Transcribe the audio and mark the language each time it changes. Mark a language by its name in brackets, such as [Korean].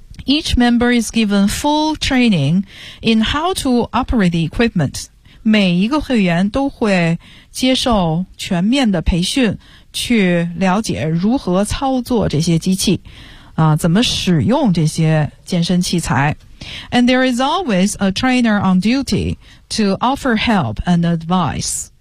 [English] Each member is given full training in how to operate the equipment. [Chinese] 每一个会员都会接受全面的培训，去了解如何操作这些机器，啊，怎么使用这些健身器材。 [English] And there is always a trainer on duty to offer help and advice.